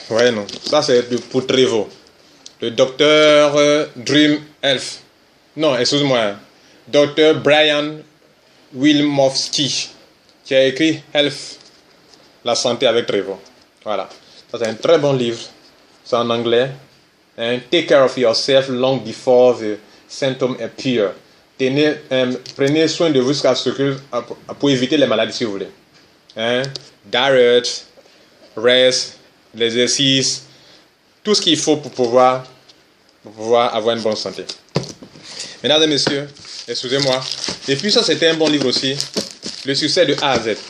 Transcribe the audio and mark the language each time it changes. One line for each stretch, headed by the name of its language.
French: Ouais, non. Ça, c'est pour Trevo. Le docteur Dream Elf. Non, excuse-moi. Docteur Brian Wilmowski, qui a écrit Health, la santé avec Trevo. Voilà. Ça, c'est un très bon livre. C'est en anglais.
English: And take care of yourself long before the symptoms appear.
French: Prenez soin de vous jusqu'à ce que, pour éviter les maladies, si vous voulez.
English: Diet, rest,
French: l'exercice, tout ce qu'il faut pour pouvoir avoir une bonne santé. Mesdames et messieurs, excusez-moi. Et puis ça, c'était un bon livre aussi. Le succès de A à Z.